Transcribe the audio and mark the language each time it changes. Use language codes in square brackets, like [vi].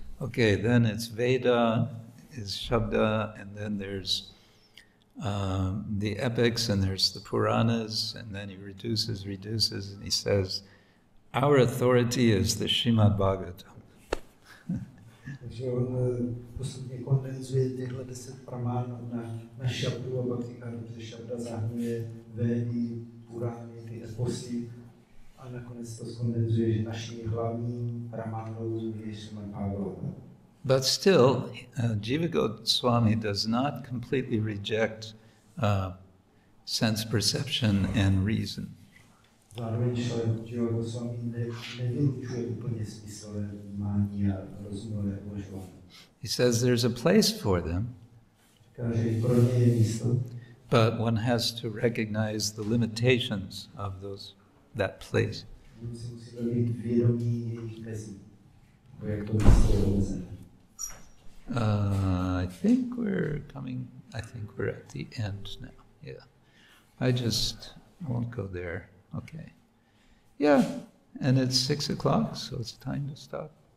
[en] Okay, then it's Veda, is Shabda, and then there's the epics, and there's the Puranas, and then he reduces, and he says, our authority is the Srimad Bhagavatam. [cs] Takže on postupně kondenzuje těchto 10 pramánů na šabdu a Bhakti, protože šabda zahrnuje Védy, Purány, ty eposy a nakonec to skondenzuje, že naším hlavním pramánou je Srimad Bhagavatam. [en] But still, Jiva Goswami does not completely reject sense perception and reason. [cs] Zároveň Jiva Goswami nevylučuje úplně smyslové vnímání a rozumové uvažování. [en] He says there's a place for them, [cs] Říká, že pro ně je místo, [en] but one has to recognize the limitations of that place. [cs] Musíme být vědomí jejich mezí, jak to místo je omezené. [en] I think we're at the end now. Yeah. I just won't go there. Okay. Yeah. And it's 6 o'clock, so it's time to stop.